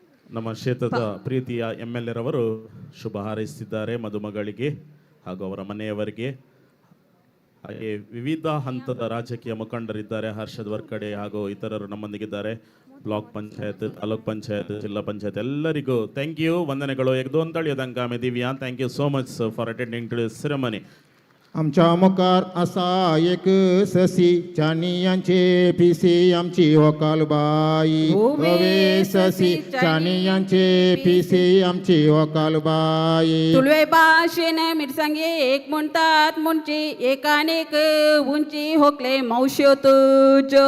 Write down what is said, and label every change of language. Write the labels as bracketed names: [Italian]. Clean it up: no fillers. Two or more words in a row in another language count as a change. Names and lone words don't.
[Kannada] ನಮ್ಮ ಕ್ಷೇತ್ರದ ಪ್ರೀತಿಯ MLA ರವರು ಶುಭ ಹಾರೈಸಿದ್ದಾರೆ ಮದುಮಗಳಿಗೆ ಹಾಗೂ ಅವರ ಮನೆಯವರಿಗೆ. ಹಾಗೆ ವಿವಿಧ ಹಂತದ ರಾಜಕೀಯ ಮುಖಂಡರಿದ್ದಾರೆ. ಹರ್ಷದ್ ವರ್ಕಡೆ ಹಾಗೂ ಇತರರು ನಮ್ಮೊಂದಿಗಿದ್ದಾರೆ. ಬ್ಲಾಕ್ ಪಂಚಾಯತ್, ತಾಲೂಕ್ ಪಂಚಾಯತ್, ಜಿಲ್ಲಾ ಪಂಚಾಯತ್ ಎಲ್ಲರಿಗೂ [English] thank you, [Kannada] ವಂದನೆಗಳು. [Konkani] एकदोन तळयोदांका आमी दिवया. [English] thank you so much for attending to this ceremony. [Konkani] आमच्या मुखार असा एक ससी चानियांचे पिसी आमची वकालबाई. ओवे ससी चानियांचे पिसी आमची वकालबाई. तुळवे भाषेन मिरसांगे एक म्हणतात मुंची एकानेक उंची होकले मावश्यो तुझ्यो.